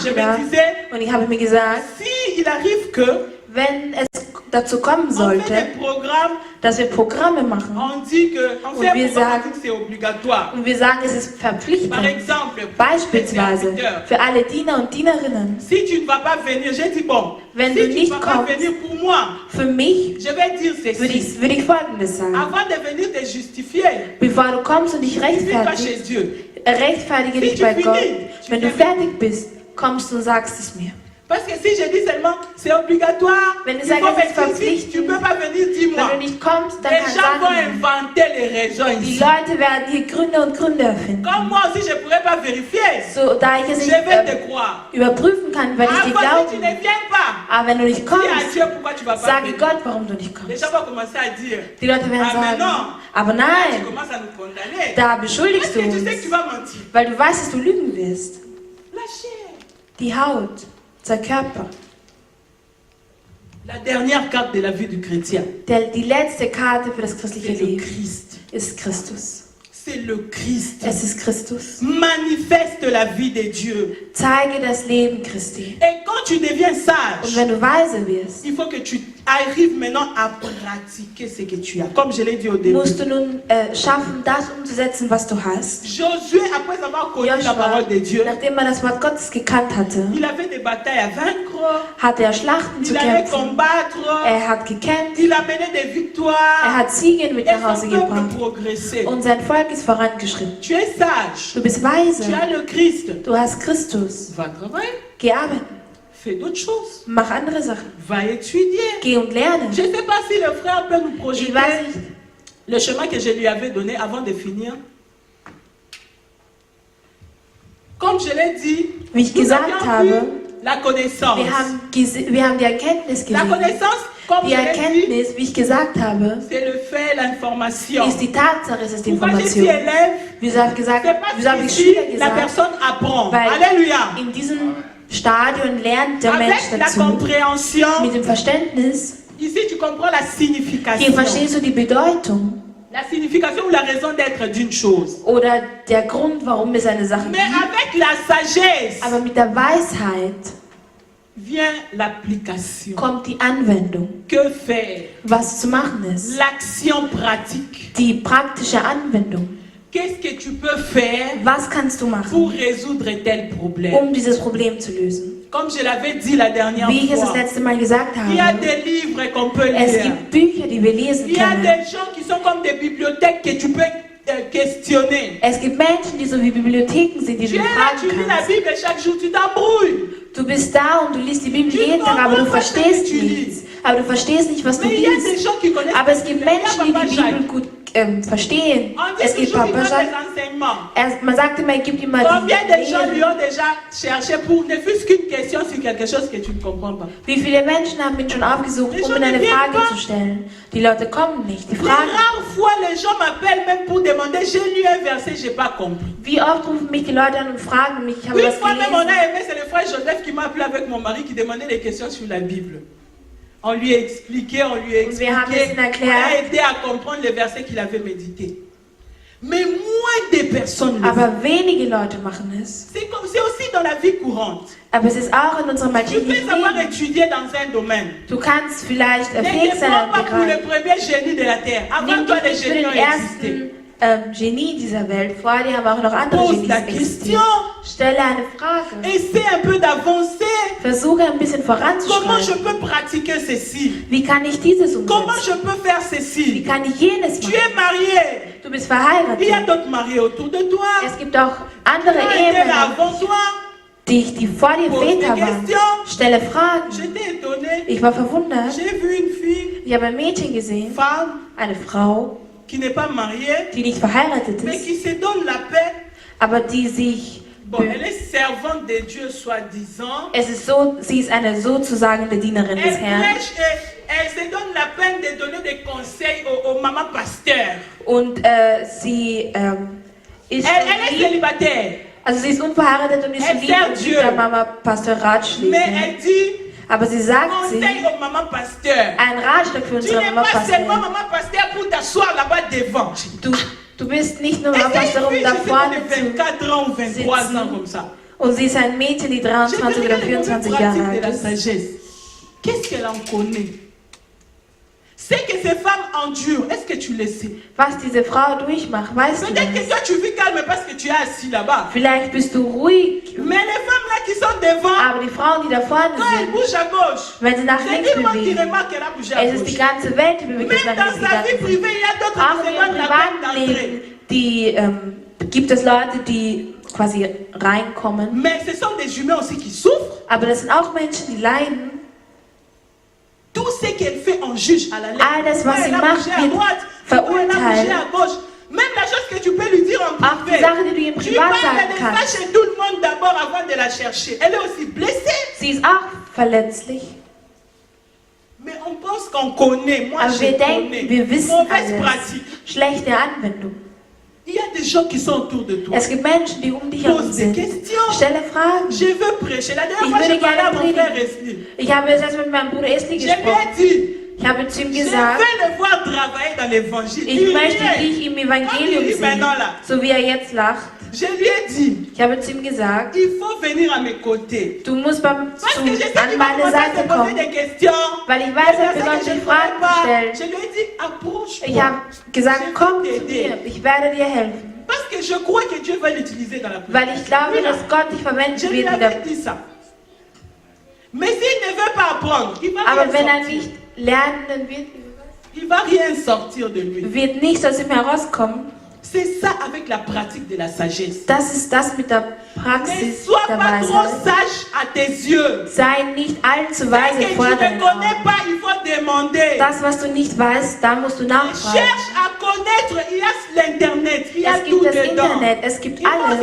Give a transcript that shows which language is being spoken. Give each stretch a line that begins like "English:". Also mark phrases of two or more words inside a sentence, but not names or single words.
German: nachgedacht
French: disais,
German: und ich habe mir gesagt,
French: si il arrive que
German: wenn es dazu kommen
French: on fait
German: sollte,
French: des programmes,
German: dass wir Programme machen
French: on dit que on
German: Und
French: fait un
German: wir
French: programme,
German: sagen-
French: on dit que c'est obligatoire.
German: und wir sagen, es ist
French: Par
German: verpflichtend,
French: exemple,
German: beispielsweise
French: les serviteurs.
German: für alle Diener und Dienerinnen,
French: Si tu ne vas pas venir, j'ai dit bon,
German: Wenn
French: si
German: du
French: tu ne
German: nicht
French: vas pas
German: kommst,
French: venir pour moi,
German: für mich
French: je vais dire ceci.
German: würde ich Folgendes sagen.
French: Avant de venir te justifier,
German: Bevor du kommst und dich
French: justifies-toi chez
German: rechtfertigst,
French: Dieu.
German: rechtfertige dich
French: Si tu
German: bei
French: finis,
German: Gott.
French: tu
German: Wenn du
French: viens-
German: fertig bist, kommst du und sagst es mir.
French: Parce que si je dis seulement c'est obligatoire,
German: Wenn
French: il
German: ich
French: faut
German: sage, es ist
French: venir, si
German: verpflichtend,
French: tu ne peux pas venir,
German: Wenn
French: dis-moi.
German: du nicht kommst, dann
French: Les
German: kann
French: gens vont
German: sagen,
French: inventer les raisons
German: die
French: ici.
German: Leute werden hier Gründe und Gründe erfinden.
French: Comme moi aussi, je ne pourrais pas vérifier.
German: So, da ich es
French: Je
German: nicht
French: vais te croire.
German: überprüfen kann, weil ich dir
French: Avant, si tu
German: glaube.
French: ne viens pas,
German: Aber wenn du nicht
French: dis à
German: kommst,
French: Dieu pourquoi tu ne vas pas
German: sage
French: venir.
German: Gott, warum du nicht
French: Les
German: kommst.
French: gens vont commencer à dire,
German: Die Leute werden
French: ah mais
German: sagen,
French: non,
German: aber
French: tu
German: nein,
French: commences à nous condamner.
German: da
French: Parce
German: beschuldigst
French: que
German: du
French: tu sais que
German: uns,
French: tu vas mentir.
German: weil du weißt, dass du lügen wirst.
French: La chair.
German: Die Haut, der Körper.
French: La dernière carte de la vie du chrétien,
German: Die letzte Karte für das christliche
French: c'est le
German: Leben
French: Christ.
German: ist Christus.
French: C'est le Christ.
German: Es ist Christus.
French: Manifeste la vie de Dieu.
German: Zeige das Leben Christi.
French: Et quand tu deviens
German: Und sage, wenn du weise wirst,
French: il faut que tu arrives maintenant à pratiquer ce que tu as. Comme je l'ai dit au début.
German: musst du nun schaffen, das umzusetzen, was du hast.
French: Josué, après avoir connu la
German: Joshua,
French: parole de Dieu,
German: nachdem man das Wort Gottes gekannt hatte,
French: il avait des batailles à vaincre,
German: hatte er Schlachten zu
French: il allait
German: kämpfen.
French: combattre,
German: Er hat gekämpft,
French: il a mené des
German: er
French: victoires
German: hat Siege mit
French: et
German: nach Hause
French: son peuple
German: gebracht.
French: progressait.
German: Und sein Volk ist vorangeschritten.
French: Tu es sage,
German: Du bist
French: tu
German: weise,
French: as le Christ,
German: du hast Christus.
French: va travailler,
German: Geh arbeiten,
French: fais d'autres choses,
German: mach andere Sachen.
French: va étudier.
German: Geh und lerne.
French: Je ne sais pas si le frère peut nous
German: Ich
French: projeter
German: weiß nicht,
French: le chemin que je lui avais donné avant de finir. Comme je l'ai dit,
German: wie ich
French: nous
German: gesagt
French: avions vu
German: habe,
French: la connaissance.
German: wir haben die Erkenntnis
French: La
German: gesehen.
French: connaissance, comme
German: Die
French: je l'ai dit,
German: Erkenntnis, wie ich gesagt habe,
French: c'est le fait, l'information.
German: ist die Tatsache, es ist die
French: Pourquoi j'ai dit
German: Information.
French: élève?
German: Wieso habe ich gesagt,
French: C'est
German: wieso habe
French: parce
German: ich
French: qu'ici,
German: Schüler
French: la
German: gesagt?
French: personne apprend.
German: Weil
French: Alléluia.
German: in diesem Stadion lernt der Mensch
French: Avec la
German: dazu.
French: compréhension,
German: Mit dem Verständnis,
French: ici tu comprends la
German: hier
French: signification.
German: verstehst du die Bedeutung
French: La signification ou la raison d'être d'une chose.
German: oder der Grund, warum es eine Sache
French: Mais
German: gibt.
French: avec la sagesse
German: Aber mit der Weisheit
French: vient l'application.
German: kommt die Anwendung,
French: Que faire?
German: was zu machen ist.
French: L'action pratique.
German: Die praktische Anwendung.
French: Qu'est-ce que tu peux faire
German: Was kannst du
French: pour
German: machen,
French: résoudre tel problème?
German: um dieses Problem zu lösen?
French: Comme je l'avais dit la dernière
German: Wie ich es das
French: fois,
German: letzte Mal gesagt
French: il y a
German: habe,
French: des livres qu'on peut
German: es
French: lire.
German: gibt Bücher, die wir lesen
French: Il y a
German: können.
French: des gens qui sont comme des bibliothèques que tu peux questionner.
German: Es gibt Menschen, die so wie Bibliotheken sind, die
French: Tu
German: du
French: es là, tu
German: fragen
French: lis la
German: kannst.
French: Bible chaque jour, tu t'embrouilles.
German: Du bist da und du liest die Bibel
French: Tu
German: jeden Tag, aber du
French: comprends pas
German: verstehst
French: ce que tu
German: nichts. Aber du verstehst nicht, was du
French: Mais il y a des
German: liest.
French: gens qui connaissent
German: Aber es
French: la
German: gibt
French: Bible. Il y a
German: Menschen, die
French: Papa
German: die
French: Jacques.
German: Bibel gut verstehen.
French: On
German: Es
French: dit
German: gibt
French: toujours qu'il
German: Papa
French: donne
German: Jacques.
French: des enseignements.
German: Man sagt immer, er gibt immer
French: Combien de gens lui
German: die
French: ont déjà cherché pour ne fût-ce qu'une question sur quelque chose que tu ne comprends pas?
German: Wie viele Menschen haben mich schon aufgesucht, um ihnen eine Frage zu stellen? Die Leute kommen nicht, die
French: Les
German: fragen.
French: rares fois, les gens m'appellent même pour demander, j'ai lu un verset, je n'ai pas compris.
German: Wie oft rufen mich die Leute an und fragen mich, ich habe
French: Une
German: was
French: fois même, on
German: gelesen.
French: a aimé, c'est le frère Joseph qui m'a appelé avec mon mari qui demandait des questions sur la Bible. On lui a expliqué,
German: wir haben es ihm
French: on
German: erklärt.
French: a aidé à comprendre les versets qu'il avait médités. Mais moins de personnes le font.
German: Aber wenige Leute machen es.
French: C'est aussi dans la vie courante.
German: Aber es ist auch in unserem
French: Tu
German: alltäglichen
French: peux savoir
German: Leben.
French: étudier dans un domaine.
German: Du kannst vielleicht
French: Ne
German: fähig
French: te
German: sein
French: prends
German: in
French: pas
German: einem
French: pour le
German: Bereich.
French: premier génie de la terre. Avant
German: Nimm
French: toi,
German: dich
French: les
German: nicht für
French: génies
German: den
French: ont existé.
German: ersten Genie dieser Welt. Vor dir haben auch noch andere
French: Pose
German: Genies
French: la
German: existiert.
French: question.
German: Stelle eine Frage.
French: Essaie un peu d'avancer.
German: Versuche ein bisschen
French: Comment je
German: voranzuschreiten.
French: peux pratiquer ceci?
German: Wie kann ich dieses
French: Comment
German: umsetzen?
French: je peux faire
German: Wie
French: ceci?
German: kann ich jenes
French: Tu
German: machen?
French: es marié.
German: Du bist
French: Il y a
German: verheiratet.
French: d'autres mariés autour de toi.
German: Es gibt auch
French: Qui
German: andere
French: ont été là
German: Ehemänner,
French: avant toi.
German: die vor dir
French: Pose des
German: Väter waren.
French: questions.
German: Stelle Fragen.
French: J'étais étonnée.
German: Ich war verwundert.
French: J'ai vu une fille,
German: Ich habe ein Mädchen gesehen,
French: femme,
German: eine Frau,
French: qui n'est pas mariée,
German: die nicht verheiratet
French: mais
German: ist,
French: qui se donne la paix.
German: aber die sich...
French: Bon, elle est servante de Dieu, soi-disant.
German: Es ist so, sie ist eine sozusagen Dienerin
French: Elle
German: des Herrn.
French: prêche et elle se donne la peine de donner des conseils aux mamans pasteurs.
German: Und sie ist
French: Elle est
German: lieb,
French: célibataire.
German: also sie ist unverheiratet und ist
French: Elle
German: lieb
French: sert
German: und
French: Dieu.
German: gibt der Mama Pastor
French: Mais
German: Ratschläge.
French: elle dit
German: Aber sie sagt sie,
French: conseil aux mamans pasteurs.
German: ein Ratschlag für
French: Tu
German: unsere
French: n'es
German: Mama
French: pas seulement
German: Pastor.
French: maman pasteur pour t'asseoir là-bas devant.
German: Du bist nicht nur
French: Et
German: Mama
French: c'est
German: Pastor,
French: une
German: um
French: fille,
German: da
French: je sais,
German: vorne
French: de 24 ans ou 23 ans comme ça.
German: Und sie ist ein Mädchen, die
French: Je
German: 23
French: peux
German: oder
French: regarder les
German: 24
French: pratiques
German: Jahre
French: de
German: alt
French: la
German: ist.
French: sagesse. Qu'est-ce qu'elle en connaît? C'est que ces femmes endurent. Est-ce que tu le sais?
German: Was diese Frau durchmacht, weißt du
French: Peut-être que
German: das?
French: toi tu vis calme parce que tu es assis là-bas.
German: Vielleicht bist du ruhig,
French: Mais les femmes là qui sont devant,
German: aber die Frauen, die da vorne
French: quand elles
German: sind,
French: bougent à gauche,
German: wenn sie nach
French: c'est
German: links
French: tout le monde qui
German: bewegen,
French: remarque qu'elle a bougé à
German: es ist die
French: gauche.
German: ganze Welt, die bewegt sich
French: Même
German: nach
French: dans
German: links
French: sa vie
German: gegangen.
French: privée, il y a d'autres
German: Auch
French: qui
German: in
French: se
German: ihrem
French: donnent la peine d'entrer.
German: Privatleben, gibt es Leute, die quasi reinkommen.
French: Mais ce sont des humains aussi qui souffrent.
German: Aber das sind auch Menschen, die leiden.
French: Tout ce qu'elle fait, on juge à la lettre.
German: Alles, was
French: Pourquoi
German: sie
French: elle a
German: macht,
French: bougé à
German: wird
French: droite, pourquoi elle a bougé
German: verurteilt.
French: à gauche. Même la chose que tu peux lui dire en
German: Auch die
French: privé.
German: Sache, die du im
French: Tu
German: Privat
French: parles
German: sagen
French: de ça
German: kannst.
French: chez tout le monde d'abord avant de la chercher. Elle est aussi blessée.
German: Sie ist auch verletzlich.
French: Mais on pense qu'on connaît. Moi,
German: Aber
French: je
German: wir
French: connais.
German: denken, wir wissen
French: Mauvaise
German: alles.
French: pratique.
German: Schlechte Anwendung.
French: Il y a des gens qui sont autour de toi.
German: Es gibt Menschen, die dich herum
French: Pose des
German: sind.
French: questions.
German: Stelle Fragen.
French: Je veux prêcher. La dernière
German: Ich
French: fois,
German: würde
French: j'ai parlé à
German: gerne
French: mon frère
German: predigen.
French: Esli.
German: Ich habe jetzt erst mit meinem Bruder Esli
French: Je lui ai
German: gesprochen.
French: dit,
German: Ich habe zu ihm
French: je
German: gesagt,
French: veux le voir travailler dans l'évangile.
German: ich
French: Il
German: möchte
French: riait.
German: dich im Evangelium
French: Comme il rit
German: sehen,
French: maintenant là.
German: so wie er jetzt lacht.
French: Je lui ai dit,
German: Ich habe zu ihm gesagt,
French: il faut venir à mes côtés.
German: du musst
French: Parce que je sais
German: an
French: qu'il va
German: meine
French: commencer à
German: Seite
French: te poser
German: kommen,
French: des questions.
German: weil ich weiß, er
French: Des
German: wird
French: personnes
German: uns
French: que je
German: die
French: ne
German: Fragen
French: connais pas.
German: stellen.
French: Je lui ai dit, approche-moi.
German: Ich habe gesagt, komm zu mir, ich werde dir helfen.
French: Parce que je crois que Dieu va l'utiliser dans la prière.
German: Weil ich glaube,
French: Oui, là.
German: dass Gott dich verwenden
French: Je lui
German: wird.
French: avais dit ça. Mais s'il ne veut pas apprendre, il va
German: Aber
French: rien
German: wenn er
French: sortir.
German: nicht lernen wird,
French: Il va rien sortir de lui.
German: wird nichts aus ihm herauskommen.
French: C'est ça avec la pratique de la sagesse.
German: Das ist das mit der
French: Ne
German: Praxis
French: sois
German: der
French: pas trop
German: Weisheit.
French: sage à tes yeux.
German: Sei nicht allzu
French: Ce
German: weise
French: que
German: vor
French: tu ne
German: deinen
French: connais
German: Augen.
French: pas, il faut demander.
German: Das, was du nicht weißt, da musst du nachfragen.
French: Cherche à connaître. Il y a l'Internet. Il y a
German: Es
French: tout
German: gibt das
French: dedans.
German: Internet, es gibt
French: Il faut aussi